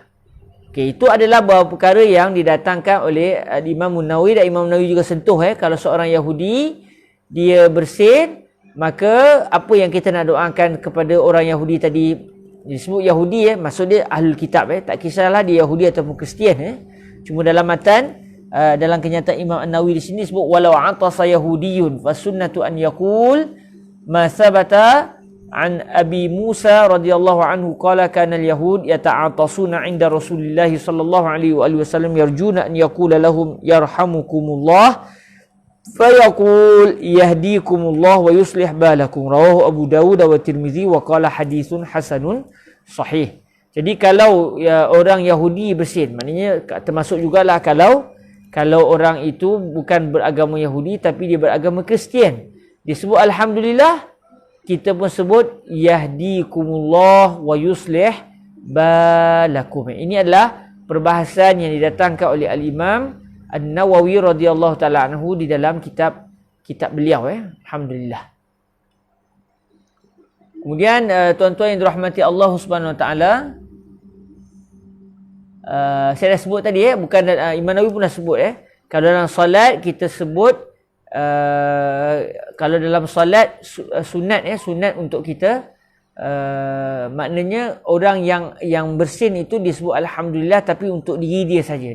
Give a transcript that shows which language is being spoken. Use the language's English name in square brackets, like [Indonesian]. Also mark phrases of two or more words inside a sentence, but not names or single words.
[Malay] Itu adalah beberapa perkara yang didatangkan oleh Imam Nawawi, dan Imam Nawawi juga sentuh kalau seorang Yahudi dia bersin, maka apa yang kita nak doakan kepada orang Yahudi tadi, disebut Yahudi maksud dia [Arabic] أهل الكتاب, [Malay] tak kisahlah dia Yahudi ataupun Kristian. Cuma dalam matan, dalam kenyataan Imam Nawawi di sini sebut [Arabic] ولو عطس يهودي فالسنة أن يقول ما ثبت عن أبي موسى رضي الله عنه قال كان اليهود يتعاطسون عند رسول الله صلى الله عليه وسلم يرجون أن يقول لهم يرحمكم الله فيقول يهديكم الله ويصلح بالكم. رواه أبو داود والترمذي وقال حديث حسن صحيح. [Malay] Jadi kalau orang Yahudi bersin, maknanya termasuk jugalah kalau orang itu bukan beragama Yahudi tapi dia beragama Kristian, disebut Alhamdulillah, kita pun sebut [Arabic] يهديكم الله ويصلح بالكم. [Malay] Ini adalah perbahasan yang didatangkan oleh Al-Imam An-Nawawi [Arabic] رضي الله تعالى عنه [Malay] di dalam kitab beliau. Alhamdulillah. Kemudian tuan-tuan yang dirahmati Allah [Arabic] سبحانه وتعالى, [Malay] saya dah sebut tadi bukan Imam Nawawi pun dah sebut kalau dalam solat kita sebut kalau dalam solat sunat sunat untuk kita maknanya orang yang bersin itu disebut alhamdulillah, tapi untuk diri dia saja.